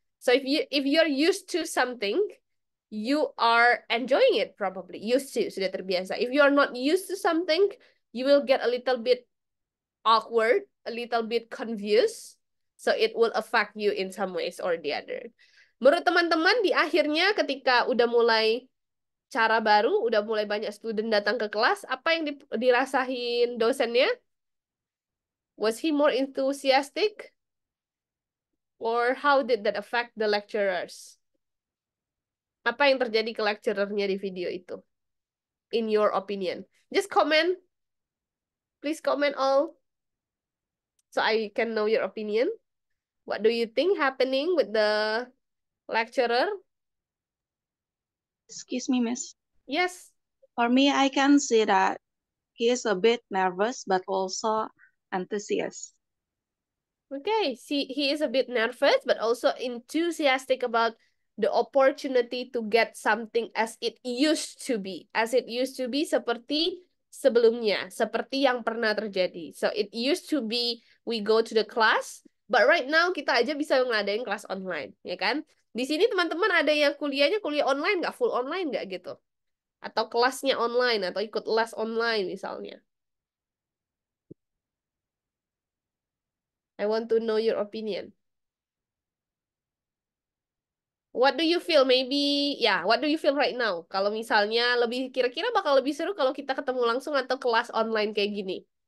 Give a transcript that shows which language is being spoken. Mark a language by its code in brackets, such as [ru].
[en] So if you're used to something, you are enjoying it probably. Used to, [id] sudah terbiasa. [en] If you are not used to something, you will get a little bit awkward, a little bit confused. So it will affect you in some ways or the other. [id] Menurut teman-teman, di akhirnya ketika udah mulai cara baru, udah mulai banyak student datang ke kelas, apa yang dirasain dosennya? [en] Was he more enthusiastic? Or how did that affect the lecturers? [id] Apa yang terjadi ke lecturernya di video itu? [en] In your opinion. Just comment. Please comment all. So I can know your opinion. What do you think happening with the lecturer? Excuse me, miss. Yes. For me, I can see that he is a bit nervous, but also enthusiastic. Okay, see, he is a bit nervous, but also enthusiastic about the opportunity to get something as it used to be. As it used to be [id] seperti sebelumnya, seperti yang pernah terjadi. [en] So it used to be we go to the class, But right now [id] kita aja bisa ngadain kelas online, ya kan? Di sini teman-teman ada yang kuliahnya kuliah online nggak, full online nggak gitu? Atau kelasnya online, atau ikut les online misalnya. [en] I want to know your opinion. What do you feel? Maybe, ya, what do you feel right now? [id] Kalau misalnya lebih, kira-kira bakal lebih seru kalau kita ketemu langsung atau kelas online kayak gini?